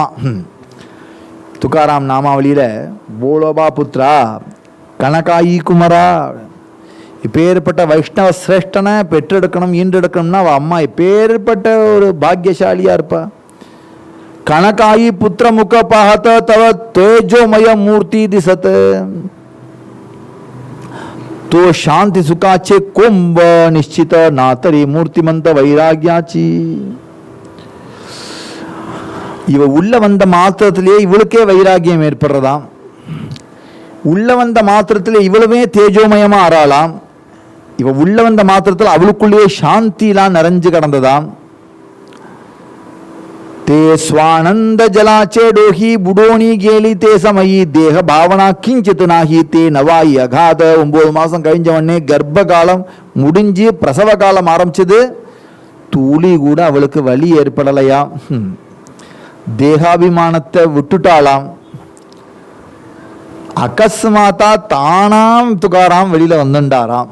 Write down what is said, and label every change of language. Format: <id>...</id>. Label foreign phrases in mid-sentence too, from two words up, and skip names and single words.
<ta>துக்காராம் நாமாவளியில்</ta> <mr>बोल्होबा पुत्रा कनकाई कुमरा,</mr> <ta>இப்பேற்பட்ட வைஷ்ணவ சிரேஷ்டனை பெற்றெடுக்கணும் ஈன்றெடுக்கணும்னா அவள் அம்மா இப்பேற்பட்ட ஒரு பாக்யசாலியா இருப்பா.</ta> <mr>कनकाई पुत्र मुख पाहत तव तेजोमय मूर्ती दिसत तो शांति सुखाचे कुंभ निश्चित नातरी मूर्तिमंत வைராகியாச்சி.</mr> <ta>இவ உள்ள வந்த மாத்திரத்திலேயே இவளுக்கே வைராகியம் ஏற்படுறதாம். உள்ள வந்த மாத்திரத்திலே இவளுமே தேஜோமயமா ஆறாளாம். இவ உள்ள வந்த மாத்திரத்தில் அவளுக்குள்ளேயே சாந்திலாம் நிறைஞ்சு கிடந்ததாம்.</ta> <mr>ते स्वानंद जलाचे डोही बुडोनी गेली ते समयी देह भावना किंचित नाही ते नवाई अगाध.</mr> <ta>9 மாதம் கழிஞ்ச உடனே கர்ப்ப காலம் முடிஞ்சு பிரசவ காலம் ஆரம்பிச்சது. தூளி கூட அவளுக்கு வலி ஏற்படலையாம். தேகாபிமானத்தை விட்டுட்டாளாம். அகஸ்மாத்தா தானாம் துக்காராம் வெளியில வந்துட்டாராம்.</ta>